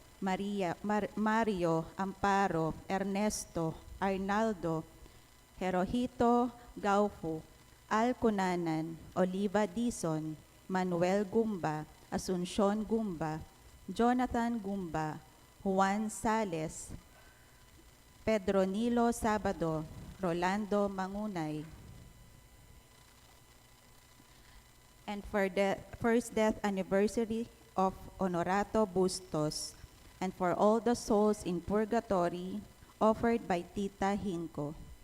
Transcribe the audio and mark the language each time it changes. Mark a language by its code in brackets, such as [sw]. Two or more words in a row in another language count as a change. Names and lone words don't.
[en] Mario Amparo, Ernesto, Arnaldo, Jerohito Gaufu, Al Cunanan, Oliva Dizon, Manuel Gumba, Asuncion Gumba, Jonathan Gumba, Juan Sales, Pedro Nilo Sabado, Rolando Mangunay. And for the first death anniversary of Honorato Bustos, and for all the souls in purgatory, offered by Tita Hinko.